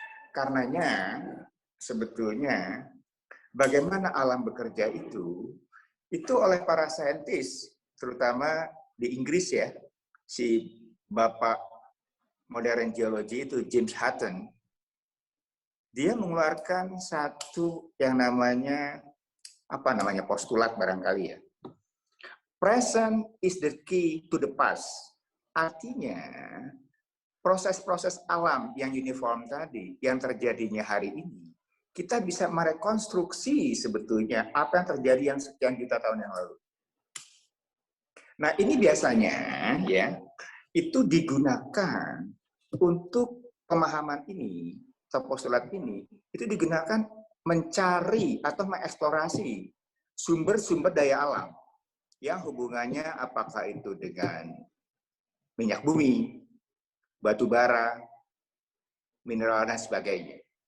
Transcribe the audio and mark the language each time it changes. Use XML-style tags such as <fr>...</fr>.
<id>Karenanya sebetulnya bagaimana alam bekerja itu oleh para saintis, terutama di Inggris ya, si Bapak modern geologi itu James Hutton, dia mengeluarkan satu yang namanya postulat barangkali ya.</id> <en>Present is the key to the past.</en> <id>Artinya proses-proses alam yang uniform tadi, yang terjadinya hari ini, kita bisa merekonstruksi sebetulnya apa yang terjadi yang sekian juta tahun yang lalu. Nah ini biasanya ya, itu digunakan untuk pemahaman ini, atau postulat ini, itu digunakan mencari atau mengeksplorasi sumber-sumber daya alam yang hubungannya apakah itu dengan minyak bumi, batu bara, mineral, dan sebagainya.</id>